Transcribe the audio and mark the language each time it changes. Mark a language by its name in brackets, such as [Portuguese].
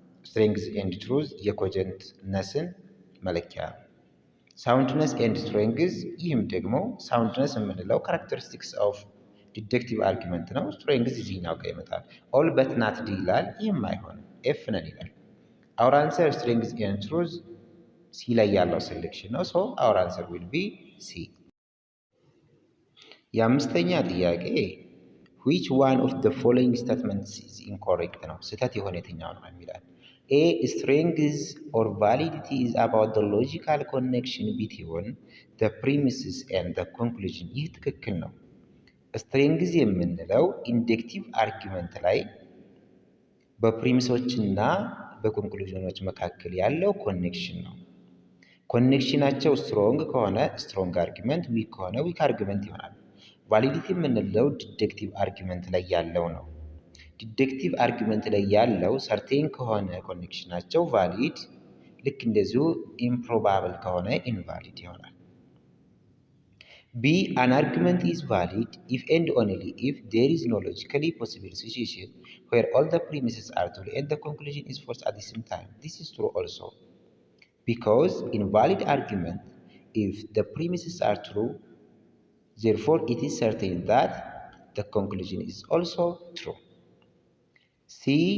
[English] strength and truth [Amharic] የኮጀንትነስን መለኪያ ነው። [English] soundness and strength [Amharic] ይህም ደግሞ [English] soundness የምንለው characteristics of deductive argument ነው። strength [Amharic] እዚህኛው ጋር ይመጣል። [English] all but not D ይላል። [Amharic] ይህም አይሆንም [English] F ነን ይላል። our answer strength and truth C [Amharic] ላይ ያለው ሴሌክሽን ነው። [English] so our answer will be C. [Amharic] የአምስተኛ ጥያቄ [English] which one of the following statements is incorrect [Amharic] ነው ስህተት የሆነ የትኛው ነው የሚላል [English] A. Strength or validity is about the logical connection between the premises and the conclusion [Amharic] ይህ ትክክል ነው [English] strength [Amharic] የምንለው ኢንደክቲቭ አርጊመንት ላይ በፕሪሚሶችና በኮንክሉዥኖች መካከል ያለው ኮኔክሽን ነው ኮኔክሽናቸው ስትሮንግ ከሆነ ስትሮንግ አርጊመንት ዊክ ከሆነ ዊክ አርጊመንት ይሆናል ቫሊዲቲ የምንለው ዲደክቲቭ አርጊመንት ላይ ያለው ነው ዲደክቲቭ አርጊመንት ላይ ያለው ሰርቴን ከሆነ ኮኔክሽናቸው ቫሊድ ልክ እንደዚሁ ኢምፕሮባብል ከሆነ ኢንቫሊድ ይሆናል B. [English] An argument is valid if and only if there is no logically possible situation where all the premises are true and the conclusion is false at the same time. This is true also. Because in valid argument, if the premises are true, therefore it is certain that the conclusion is also true. C.